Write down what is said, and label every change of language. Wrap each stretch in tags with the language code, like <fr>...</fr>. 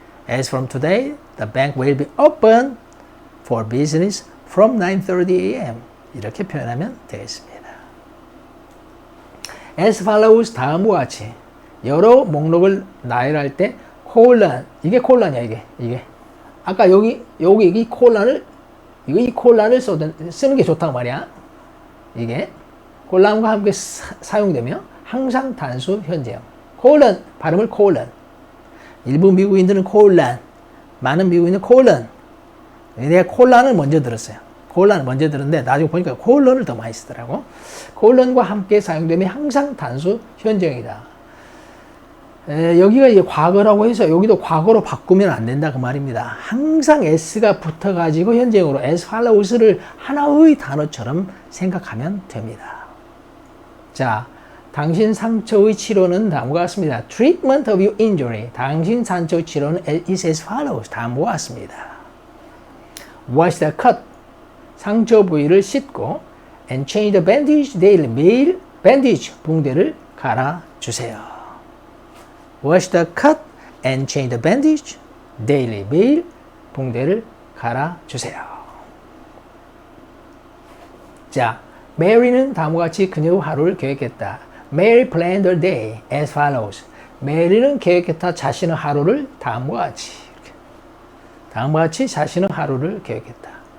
<en>As from today, the bank will be open for business from 9:30 a.m.</en> <ko>이렇게 표현하면 되겠습니다. As follows 다음과 같이 여러 목록을 나열할 때 콜란 이게 콜란이야 이게 아까 여기 이 콜란을 이 콜란을 쓰는 게 좋다고 말이야. 이게 콜란과 함께 사용되며 항상 단수 현재형 콜란 발음을 콜란 일부 미국인들은 콜란 많은 미국인은 콜란 내가 콜란을 먼저 들었어요. 콜란을 먼저 들었는데 나중에 보니까 콜런을 더 많이 쓰더라고. 콜런과 함께 사용되면 항상 단수 현재형이다. 여기가 이제 과거라고 해서 여기도 과거로 바꾸면 안 된다 그 말입니다. 항상 s가 붙어가지고 현재형으로 as follows를 하나의 단어처럼 생각하면 됩니다. 자, 당신 상처의 치료는 다음과 같습니다.</ko> <en>Treatment of your injury.</en> <ko>당신 상처의 치료는</ko> <en>is as follows.</en> <ko>다음과 같습니다.</ko> <en>Wash the cut.</en> <ko>상처 부위를 씻고</ko> <en>and change the bandage daily.</en> <ko>매일 bandage 붕대를 갈아주세요.</ko> <en>Wash the cut and change the bandage daily.</en> <ko>매일 붕대를 갈아주세요. 자, Mary는 다음과 같이 그녀의 하루를 계획했다.</ko> <en>Mary planned her day as follows.</en> <ko>메리는 계획했다. 자신의 하루를 다음과 같이. 다음과 같이 자신의 하루를 계획했다.</ko>